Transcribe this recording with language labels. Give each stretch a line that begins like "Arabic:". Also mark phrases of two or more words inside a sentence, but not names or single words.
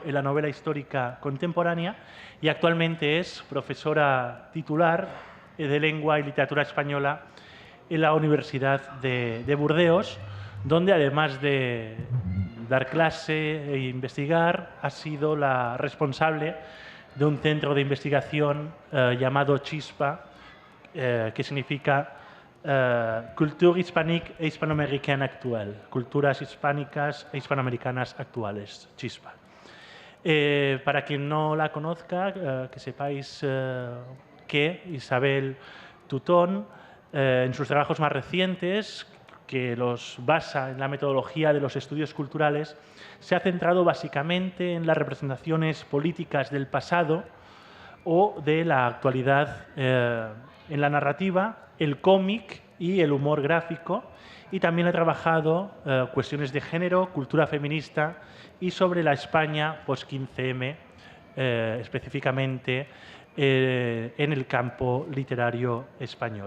Spanish: en la novela histórica contemporánea y actualmente es profesora titular de Lengua y Literatura Española en la Universidad de Burdeos, donde además de dar clase e investigar, ha sido la responsable de un centro de investigación llamado CHISPA, que significa
French: Culture hispanique e hispanoaméricaine actuelle,
Spanish: culturas hispánicas e hispanoamericanas actuales, CHISPA. Para quien no la conozca, que sepáis que Isabel Tutón, en sus trabajos más recientes, que los basa en la metodología de los estudios culturales, se ha centrado básicamente en las representaciones políticas del pasado o de la actualidad en la narrativa, el cómic y el humor gráfico, y también ha trabajado cuestiones de género, cultura feminista y sobre la España post-15M, específicamente en el campo literario español.